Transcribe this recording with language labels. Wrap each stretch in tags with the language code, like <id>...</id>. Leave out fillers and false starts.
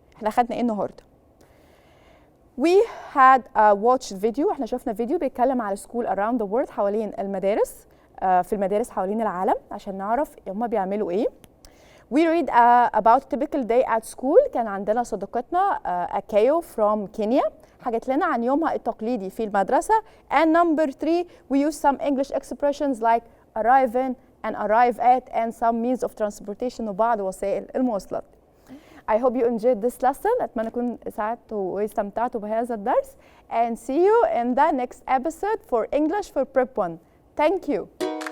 <ar>احنا خدنا ايه النهارده؟</ar> <en>We had watched video.</en> <ar>احنا شفنا فيديو بيتكلم على</ar> <en>school around the world</en> <ar>حوالين المدارس في المدارس حوالين العالم عشان نعرف هما بيعملوا ايه.</ar> <en>We read about typical day at school.</en> <ar>كان عندنا صديقتنا أكايو from كينيا حكت لنا عن يومها التقليدي في المدرسة.</ar> <en>And number 3 we use some English expressions like arrive in and arrive at and some means of transportation</en> <ar>وبعض وسائل المواصلات.</ar> <en>I hope you enjoyed this lesson.</en> <ar>أتمنى أكون ساعدتوا واستمتعتوا بهذا الدرس.</ar> <en>And see you in the next episode for English for Prep 1. Thank you.</en>